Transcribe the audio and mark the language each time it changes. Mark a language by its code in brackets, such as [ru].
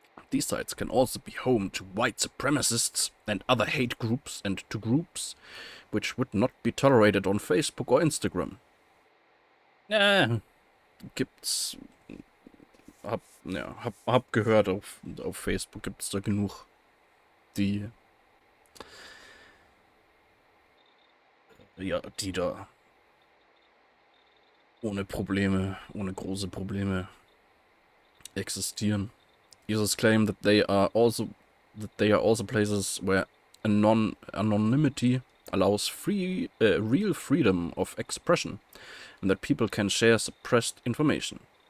[en] These sites can also be home to white supremacists and other hate groups, and to groups which would not be tolerated on Facebook or Instagram. [de] Gibt's. Hab gehört, auf Facebook gibt's da genug, die da ohne große Probleme existieren. [en] Users claim that they are also places where anonymity allows real freedom of expression and that people can share suppressed information.